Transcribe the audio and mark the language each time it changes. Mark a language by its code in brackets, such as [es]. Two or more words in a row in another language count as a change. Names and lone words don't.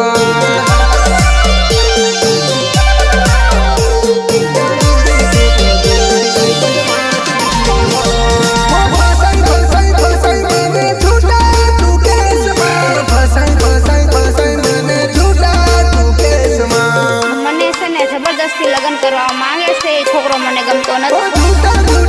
[hi] फसाई मैंने झूठा तू केस में, फसाई मैंने झूठा तू केस में। [gu] મને છે ને જબરદસ્તી લગ્ન કરવા માંગે છે, એ છોકરો મને ગમતો ओ નથી। [hi] झूठा